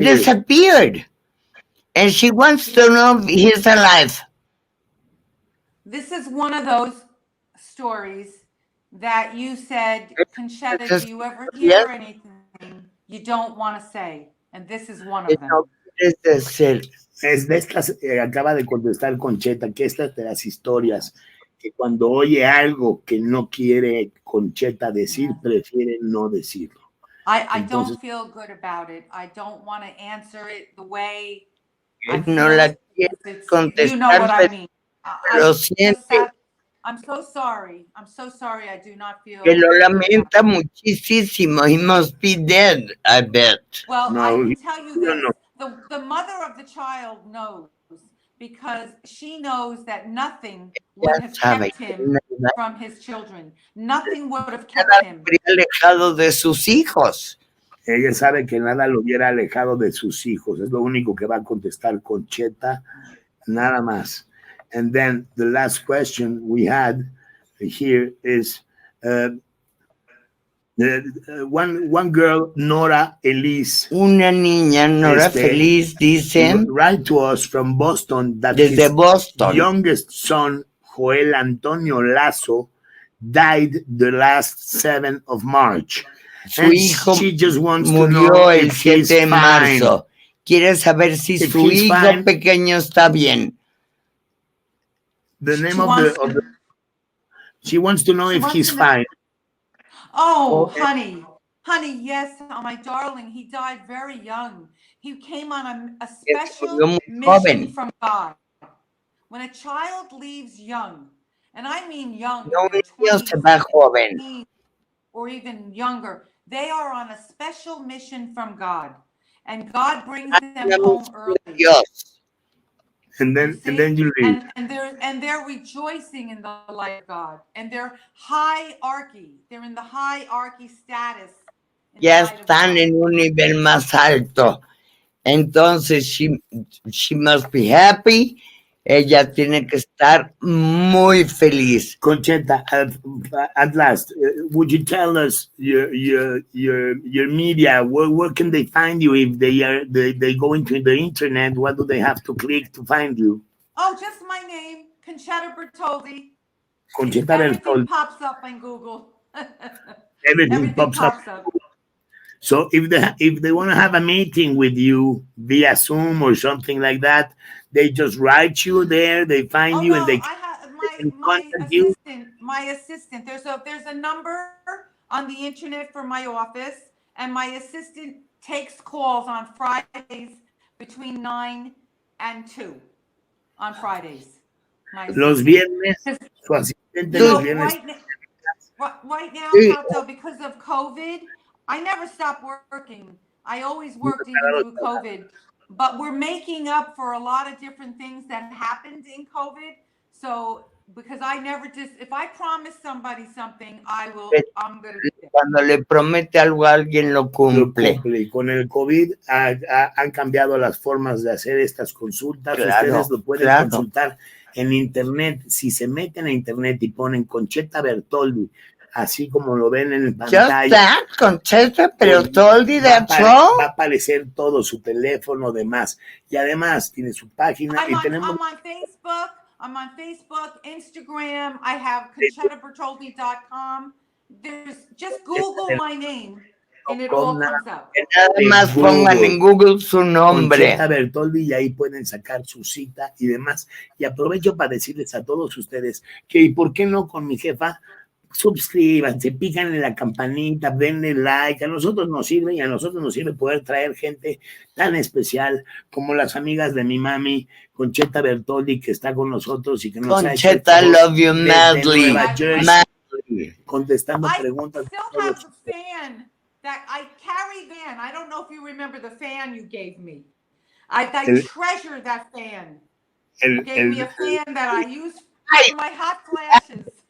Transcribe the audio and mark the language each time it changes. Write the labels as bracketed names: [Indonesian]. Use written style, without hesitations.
[English] He disappeared. And she wants to know if he's alive. This is one of those stories that you said, Concetta, do you ever hear anything you don't want to say? And this is one of them. [Spanish] Es decir, Es de estas, acaba de contestar Concetta, que estas de las historias, que cuando oye algo que no quiere Concetta decir, prefiere no decirlo. [English] I don't feel good about it. I don't want to answer it the way I [Spanish] no [English] feel [Spanish] la quiere contestar. [English] you know what I mean. [Spanish] Lo siente. [English] I'm so sorry. I'm so sorry. I do not feel. [Spanish] Que lo lamenta muchísimo. [English] He must be dead, I bet. Well, No, I can tell you this. no. The mother of the child knows because she knows that nothing would have kept him from his children. Nothing would have kept him. [Spanish] Alejado de sus hijos. Ella sabe que nada lo hubiera alejado de sus hijos. Es lo único que va a contestar Concetta, nada más. [English] And then the last question we had here is one girl, Nora Elise. [Spanish] Una niña, Nora Feliz, dice. [English] Write to us from Boston that [Spanish] desde Boston. [English] Youngest son, Joel Antonio Lazo, died the last 7th of March. [Spanish] Su hijo murió el 7 de marzo. Quiere saber si su hijo pequeño está bien. [English] The name of the she wants to know if he's fine. Oh, honey, yes, my darling, he died very young. He came on a special mission from God. When a child leaves young, and I mean young, 20 or even younger, they are on a special mission from God, and God brings them home early. And then you read. And they're rejoicing in the light of God. And they're hierarchy. They're in the hierarchy status. [Spanish] Ya están en un nivel más alto. Entonces, [English] she must be happy. [Spanish] Ella tiene que estar muy feliz. [English] Concetta, at last, would you tell us your media? Where can they find you if they go into the internet? What do they have to click to find you? Oh, just my name, Concetta Bertoldi. Concetta Bertoldi. Everything pops up on Google. Everything pops up. So if they want to have a meeting with you via Zoom or something like that, they just write you there, they find you, and they my assistant. There's a number on the internet for my office, and my assistant takes calls on Fridays between 9 and 2 on Fridays. [Spanish] Los viernes, su asistente los viernes. [English] Right now, Pato, because of COVID, I never stopped working. I always worked even through COVID. But we're making up for a lot of different things that happened in COVID. So, because I never just, if I promise somebody something, I'm going to do it. [Spanish] Cuando le promete algo a alguien, lo cumple. Con el COVID han cambiado las formas de hacer estas consultas. Ustedes lo pueden consultar en internet. Si se meten a internet y ponen Concetta Bertoldi, así como lo ven en pantalla. [English] Concetta Bertoldi, that's all. [Spanish] Va a aparecer todo, su teléfono, demás. Y además tiene su página. [English] I'm on Facebook, Instagram. I have ConcettaBertoldi.com. Just Google my name and it all comes up. [Spanish] Nada más pongan en Google su nombre. Concetta Bertoldi, y ahí pueden sacar su cita y demás. Y aprovecho para decirles a todos ustedes que, ¿por qué no con mi jefa? Suscríbanse, pican en la campanita, denle like. A nosotros nos sirve, y a nosotros nos sirve poder traer gente tan especial como las amigas de mi mami, Concetta Bertoldi, que está con nosotros y que nos [English] Concetta, love you madly. [Spanish] Contestando preguntas. [English] I still have the fan that I carry. I don't know if you remember the fan you gave me. I treasure that fan. You gave me a fan that I use for my hot flashes.